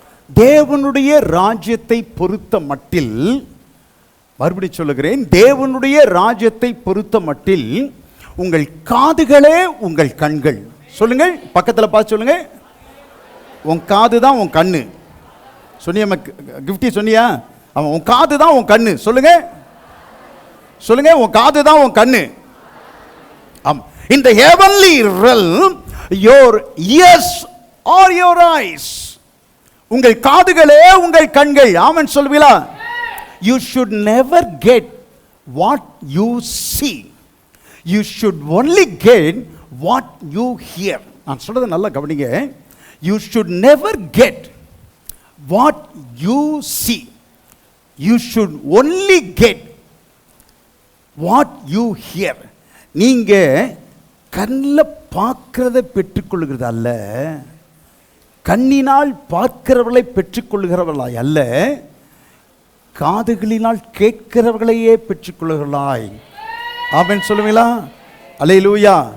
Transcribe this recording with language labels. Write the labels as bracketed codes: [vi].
[ta] தேவனுடைய ராஜ்யத்தை பொறுத்த மட்டில், மறுபடியும் சொல்லுகிறேன், தேவனுடைய ராஜ்யத்தை பொறுத்த மட்டில் உங்கள் காதுகளே உங்கள் கண்கள். சொல்லுங்கள், பக்கத்தில் பார்த்து சொல்லுங்க. உன் காது தான் உன் கண்ணு. சொன்னியா கிஃப்டி? சொன்னியா? அவன் உன் காது தான் உன் கண்ணு. சொல்லுங்க, சொல்லுங்க, உன் காது தான் உன் கண்ணு. ஆமா. [en] In the heavenly realm, your ears are your eyes. [ta] உங்கள் காதுகளே உங்கள் கண்கள். ஆமென் சொல்வீங்களா? [en] You should never get what you see. You should only get what you hear. [ta] நான் சொல்றதை நல்லா கவனிங்க. [en] You should never get what you see. You should only get what you hear. [ta] நீங்க கண்ணில் பார்க்கிறத பெற்றுக்கொள்கிறது அல்ல, கண்ணினால் பார்க்கிறவர்களை பெற்றுக்கொள்கிறவர்களாய் அல்ல, காதுகளினால் கேட்கிறவர்களையே பெற்றுக்கொள்கிறாய். ஆமென் சொல்லுவீங்களா? அல்லேலூயா.